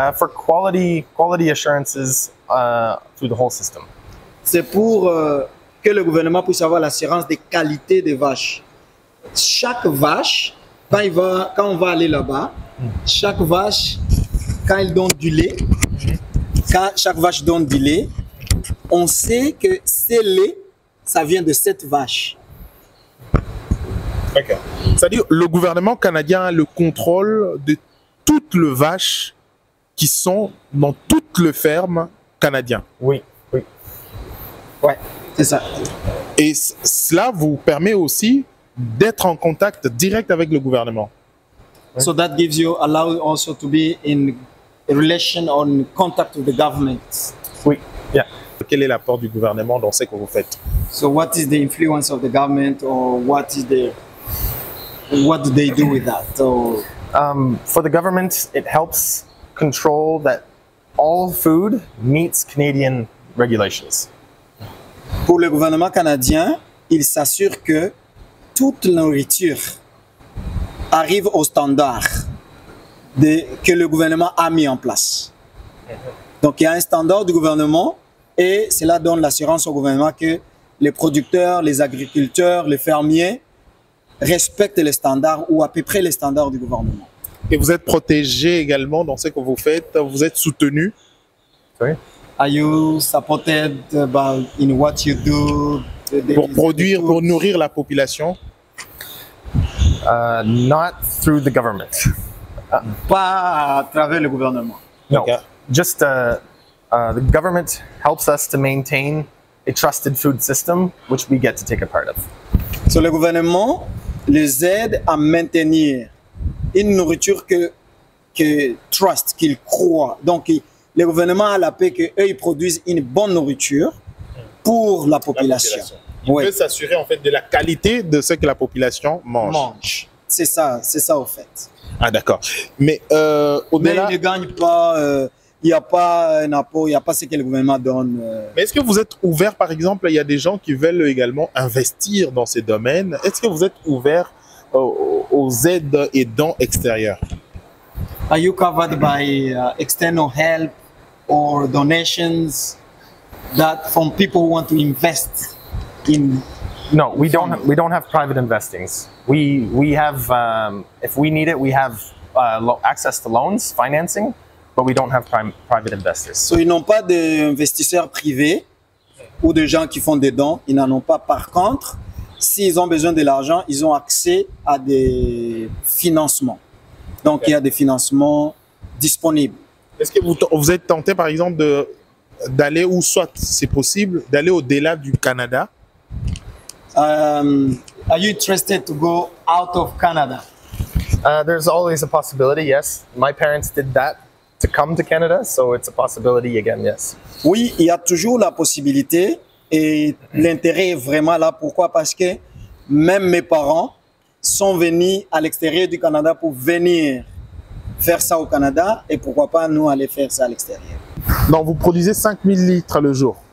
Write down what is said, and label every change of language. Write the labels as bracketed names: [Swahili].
[English] For quality assurances through the whole system. [French] C'est pour que le gouvernement puisse avoir l'assurance des qualités des vaches. Chaque vache, quand on va aller là-bas, chaque vache, quand elle donne du lait, chaque vache donne du lait, on sait que ce lait, ça vient de cette vache. Okay. C'est-à-dire, le gouvernement canadien a le contrôle de toutes les vaches qui sont dans toutes les fermes canadiennes. Oui, oui. Ouais, c'est ça. Et cela vous permet aussi d'être en contact direct avec le gouvernement. [English] So that gives you, allow you also to be in a relation or in contact with the government. [French] Oui, [English] yeah. [French] Quel est l'apport du gouvernement dans ce que vous faites? [English] So what is the influence of the government, or what do they do with that? So, for the government, it helps control that all food meets Canadian regulations. [French] pour le gouvernement canadien, il s'assure que toute nourriture arrive au standard que le gouvernement a mis en place. Donc il y a un standard du gouvernement et cela donne l'assurance au gouvernement que les producteurs, les agriculteurs, les fermiers respectent les standards ou à peu près les standards du gouvernement. Et vous êtes protégé également dans ce que vous faites, vous êtes soutenu. Oui. [English] Are you supported in what you do? [French] Pour produire, pour nourrir la population? [English] Not through the government. [French] Pas à travers le gouvernement. [English] No, Okay. just the government helps us to maintain a trusted food system, which we get to take a part of. [French] So, le gouvernement les aide à maintenir une nourriture que trust, qu'ils croient. Donc, le gouvernement a la paix qu'eux, ils produisent une bonne nourriture pour la population. Il Oui. peut s'assurer en fait de la qualité de ce que la population mange. C'est ça au fait. Ah d'accord. Mais Mais au-delà, ils ne gagnent pas, il n'y a pas un apport, il n'y a pas ce que le gouvernement donne. mais est-ce que vous êtes ouvert, par exemple, il y a des gens qui veulent également investir dans ces domaines. Est-ce que vous êtes ouvert aux aides et dons extérieurs? [English] Are you covered by external help or donations that from people who want to invest in? No, we don't have private investings. We have if we need it, we have access to loans, financing, but we don't have private investors. [French] So ils n'ont pas d'investisseurs privés ou de gens qui font des dons, ils n'en ont pas. Par contre, s'ils ont besoin de l'argent, ils ont accès à des financements. Donc, il y a des financements disponibles. Est-ce que vous êtes tenté, par exemple, d'aller, ou soit c'est possible, d'aller au-delà du Canada? [English] Are you interested to go out of Canada? There's always a possibility, yes. My parents did that to come to Canada, so it's a possibility again, yes. [French] Oui, il y a toujours la possibilité et l'intérêt est vraiment là. Pourquoi? Parce que même mes parents sont venus à l'extérieur du Canada pour venir faire ça au Canada et pourquoi pas nous aller faire ça à l'extérieur. Donc, vous produisez 5000 litres le jour.